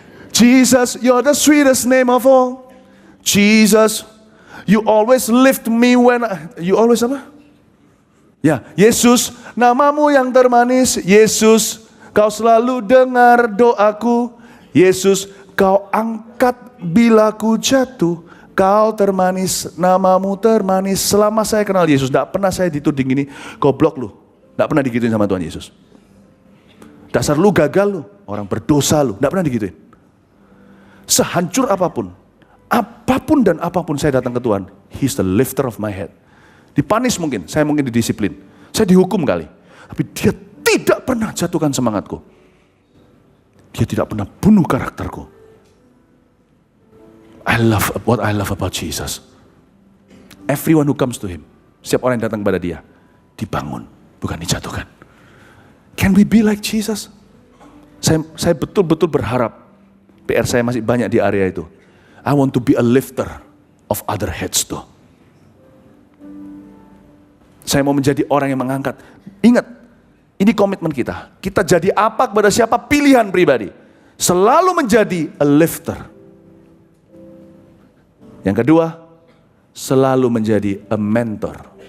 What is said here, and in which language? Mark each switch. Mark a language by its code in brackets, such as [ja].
[en] Jesus, you're the sweetest name of all. Jesus, you always lift me when you always apa? [id] Ya, Yesus, namamu yang termanis. Yesus, kau selalu dengar doaku. Yesus, kau angkat bila ku jatuh. Kau termanis, namamu termanis. Selama saya kenal Yesus, tidak pernah saya dituding gini, goblok lu. Tidak pernah digituin sama Tuhan Yesus. Dasar lu gagal lu, orang berdosa lu. Tidak pernah digituin. Sehancur apapun dan apapun saya datang ke Tuhan, [en] He's the lifter of my head. [id] Dipanis mungkin, saya mungkin didisiplin, saya dihukum kali. Tapi dia tidak pernah jatuhkan semangatku. Dia tidak pernah bunuh karakterku. [en] What I love about Jesus. Everyone who comes to Him, [id] setiap orang yang datang kepada Dia, dibangun, bukan dijatuhkan. [en] Can we be like Jesus? [id] Saya betul-betul berharap, PR saya masih banyak di area itu. [en] I want to be a lifter of other heads too. [id] Saya mau menjadi orang yang mengangkat. Ingat, ini komitmen kita. Kita jadi apa kepada siapa, pilihan pribadi. Selalu menjadi [en] a lifter. [id] Yang kedua, selalu menjadi [en] a mentor.